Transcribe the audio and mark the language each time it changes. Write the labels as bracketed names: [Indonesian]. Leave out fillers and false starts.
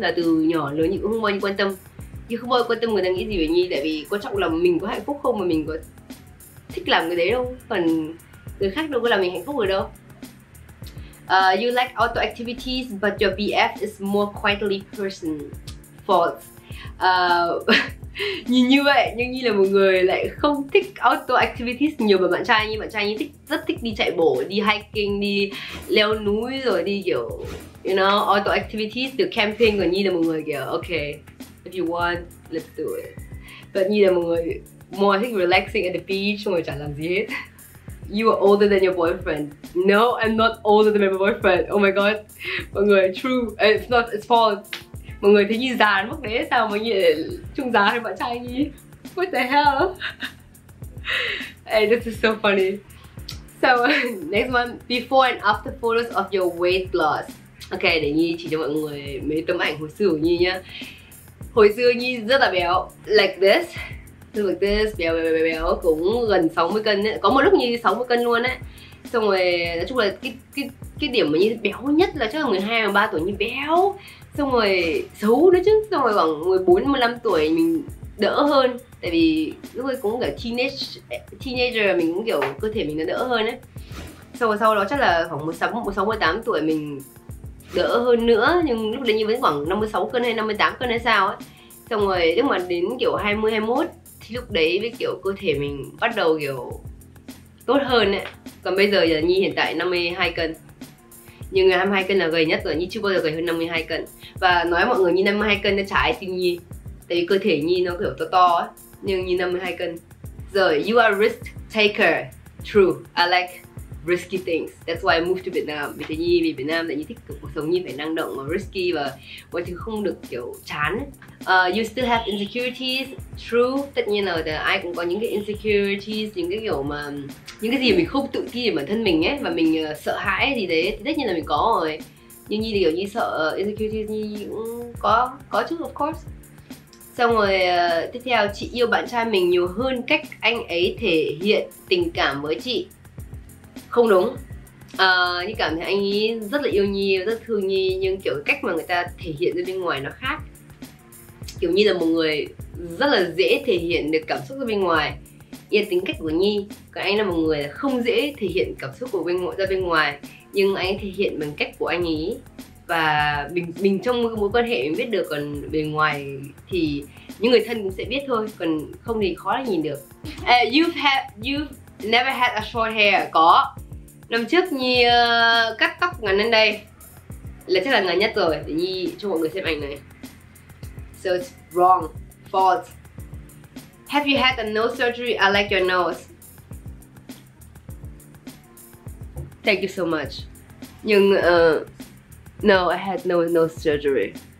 [Vietnamese] Là từ nhỏ lớn Nhi cũng không bao giờ quan tâm. Nhi không bao giờ quan tâm người ta nghĩ gì về Nhi. Tại vì quan trọng là mình có hạnh phúc không, mà mình có thích làm cái đấy đâu. Còn người khác đâu có làm mình hạnh phúc rồi đâu. [English] You like outdoor activities but your BF is more quietly person. False. [Vietnamese] Nhìn như vậy nhưng Nhi là một người lại không thích outdoor activities nhiều bằng bạn trai. Như bạn trai Nhi rất thích đi chạy bộ, đi hiking, đi leo núi, rồi đi kiểu [English] you know outdoor activities, [Vietnamese] từ camping. Còn Nhi là một người kiểu [English] okay, if you want let's do it. [Vietnamese] But Nhi là một người more thích [English] relaxing at the beach, [Vietnamese] xong rồi chả làm gì hết. [English] You are older than your boyfriend. No, I'm not older than my boyfriend. Oh my god. [Vietnamese] Mọi người, [English] true. It's false. [Vietnamese] Mọi người thấy Nhi già đến mức đấy, sao mà Nhi chung già hơn bạn trai Nhi? [English] What the hell? Hey, this is so funny. So, next one. Before and after photos of your weight loss. [Vietnamese] Ok, để Nhi chỉ cho mọi người mấy tấm ảnh hồi xưa của Nhi nhá. Hồi xưa Nhi rất là béo. [English] Like this. Like this, [Vietnamese] béo cũng gần 60 cân ấy. Có một lúc Nhi 60 cân luôn ấy. Xong rồi, nói chung là cái điểm mà Nhi béo nhất là chắc là 12, 13 tuổi Nhi béo. Xong rồi xấu nữa chứ. Xong rồi khoảng 14, 15 tuổi mình đỡ hơn. Tại vì lúc ấy cũng kiểu teenager mình cũng kiểu cơ thể mình nó đỡ hơn ấy. Xong rồi sau đó chắc là khoảng 16, 18 tuổi mình đỡ hơn nữa. Nhưng lúc đấy Nhi vẫn khoảng 56 cân hay 58 cân hay sao ấy. Xong rồi lúc mà đến kiểu 20, 21 thì lúc đấy với kiểu cơ thể mình bắt đầu kiểu tốt hơn ấy. Còn bây giờ Nhi hiện tại 52 cân. Nhưng 22 cân là gầy nhất rồi, Nhi chưa bao giờ gầy hơn 52 cân. Và nói mọi người Nhi 52 cân nó chả ai tin Nhi. Tại vì cơ thể Nhi nó kiểu to ấy. Nhưng Nhi 52 cân. Rồi, [English] you are a risk taker. True, I like risky things. That's why I moved to Vietnam. [Vietnamese] Vì thế Nhi về Việt Nam tại Nhi thích cuộc sống Nhi phải năng động và risky và mọi thứ không được kiểu chán ấy. [English] You still have insecurities. [Vietnamese] True, tất nhiên là ai cũng có những cái insecurities, những cái kiểu mà những cái gì mình không tự tin về bản thân mình ấy, và mình sợ hãi gì đấy thì tất nhiên là mình có rồi. Nhưng Nhi thì kiểu Nhi sợ insecurities Nhi cũng có chứ, [English] of course. [Vietnamese] Xong rồi tiếp theo, chị yêu bạn trai mình nhiều hơn cách anh ấy thể hiện tình cảm với chị. Không đúng. Nhi cảm thấy anh ấy rất là yêu Nhi, rất thương Nhi, nhưng kiểu cách mà người ta thể hiện ra bên ngoài nó khác. Kiểu Nhi là một người rất là dễ thể hiện được cảm xúc ra bên ngoài, tính cách của Nhi. Còn anh là một người không dễ thể hiện cảm xúc của ra bên ngoài, nhưng anh ấy thể hiện bằng cách của anh ấy. Và mình trong mối quan hệ mình biết được, còn bề ngoài thì những người thân cũng sẽ biết thôi, còn không thì khó là nhìn được. [English] You've never had a short hair. [Vietnamese] Có. Năm trước Nhi cắt tóc ngắn lên đây là chắc là ngắn nhất rồi. Để Nhi cho mọi người xem ảnh này. [English] So it's wrong, false. Have you had a nose surgery? I like your nose. Thank you so much. [Vietnamese] Nhưng [English] no, I had no surgery.